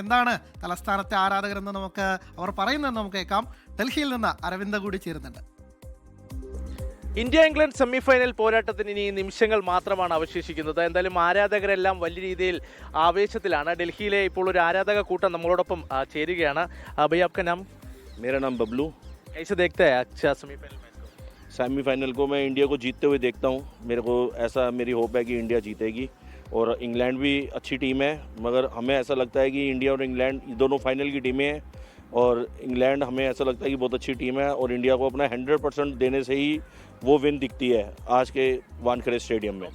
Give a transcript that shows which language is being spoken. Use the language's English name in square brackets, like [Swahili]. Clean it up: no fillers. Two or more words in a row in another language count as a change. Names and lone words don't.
[Malayalam] എന്താണ് തലസ്ഥാനത്തെ ആരാധകരെന്ന് അവർ പറയുന്നതെന്ന് നമുക്ക് കേൾക്കാം. ഡൽഹിയിൽ നിന്ന് അരവിന്ദ് കൂടി ചേരുന്നുണ്ട്. ഇന്ത്യ ഇംഗ്ലണ്ട് സെമിഫൈനൽ പോരാട്ടത്തിന് ഇനി നിമിഷങ്ങൾ മാത്രമാണ് അവശേഷിക്കുന്നത്. എന്തായാലും ആരാധകരെല്ലാം വലിയ രീതിയിൽ ആവേശത്തിലാണ്. ഡൽഹിയിലെ ഇപ്പോൾ ഒരു ആരാധക കൂട്ടം നമ്മളോടൊപ്പം ചേരുകയാണ്. [Hindi] ഭയ്യ आपका नाम? मेरा नाम बबलू। कैसे देखते हैं अच्छा सेमीफाइनल मैच को? सेमीफाइनल को मैं इंडिया को जीतते हुए देखता हूँ। मेरी होप है कि इंडिया जीतेगी और इंग्लैंड भी अच्छी टीम है, मगर हमें ऐसा लगता है कि इंडिया और इंग्लैंड दोनों फाइनल की टीमें हैं और इंग्लैंड हमें ऐसा लगता है कि बहुत अच्छी टीम है और इंडिया को अपना 100% देने से ही वो विन दिखती है आज के वानखेड़े स्टेडियम में।